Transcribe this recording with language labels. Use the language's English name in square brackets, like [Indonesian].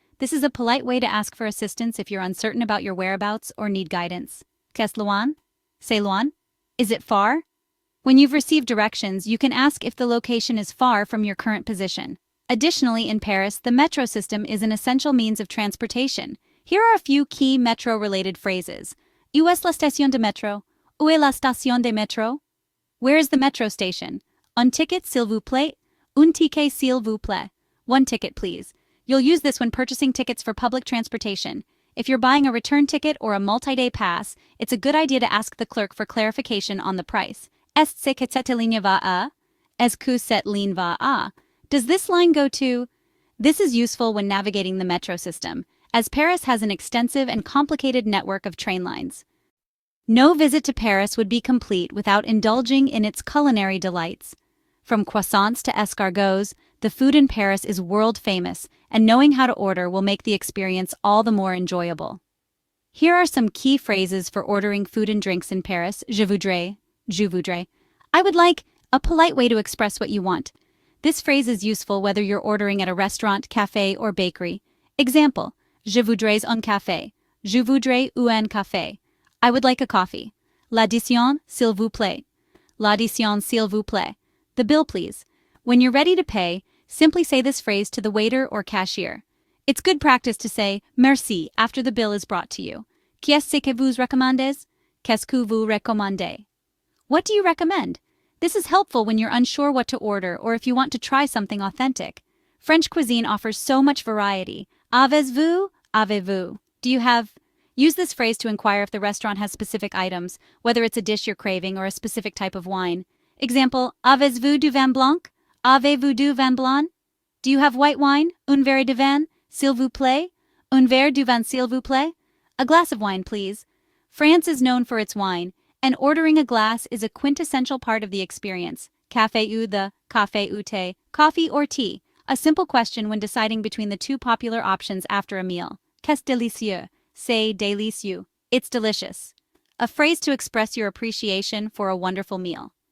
[English] This is a polite way to ask for assistance if you're uncertain about your whereabouts or need guidance. [French] Qu'est loin? C'est loin? [English] Is it far? When you've received directions, you can ask if the location is far from your current position. Additionally, in Paris, the metro system is an essential means of transportation. Here are a few key metro-related phrases. [French] Où est la station de métro? Où est la station de métro? [English] Where is the metro station? [French] Un ticket, s'il vous plaît? Un ticket, s'il vous plaît? [English] One ticket, please. You'll use this when purchasing tickets for public transportation. If you're buying a return ticket or a multi-day pass, it's a good idea to ask the clerk for clarification on the price. [French] Est-ce que cette ligne va à? Est-ce que cette ligne va à? [English] Does this line go to? This is useful when navigating the metro system, as Paris has an extensive and complicated network of train lines. No visit to Paris would be complete without indulging in its culinary delights. From croissants to escargots, The food in Paris is world famous, and knowing how to order will make the experience all the more enjoyable. Here are some key phrases for ordering food and drinks in Paris. [French] Je voudrais. [English] I would like, a polite way to express what you want. This phrase is useful whether you're ordering at a restaurant, café, or bakery. Example, [French] je voudrais un café. [English] Je voudrais un café. I would like a coffee. [French] L'addition, s'il vous plaît. L'addition, s'il vous plaît. [English] The bill, please. When you're ready to pay, simply say this phrase to the waiter or cashier. It's good practice to say merci after the bill is brought to you. [French] Qu'est-ce que vous recommandez? Qu'est-ce que vous recommandez? [English] What do you recommend? This is helpful when you're unsure what to order or if you want to try something authentic. French cuisine offers so much variety. [French] Avez-vous? Avez-vous? [English] Do you have? Use this phrase to inquire if the restaurant has specific items, whether it's a dish you're craving or a specific type of wine. Example, [French] avez-vous du vin blanc? [English] Avez-vous du vin blanc? Do you have white wine? [French] Un verre de vin, s'il vous plaît? Un verre du vin, s'il vous plaît? [English] A glass of wine, please. France is known for its wine, and ordering a glass is a quintessential part of the experience. [French] Café ou the, café ou thé, [English] coffee or tea. A simple question when deciding between the two popular options after a meal. [French] Qu'est délicieux? C'est délicieux. [English] It's delicious. A phrase to express your appreciation for a wonderful meal.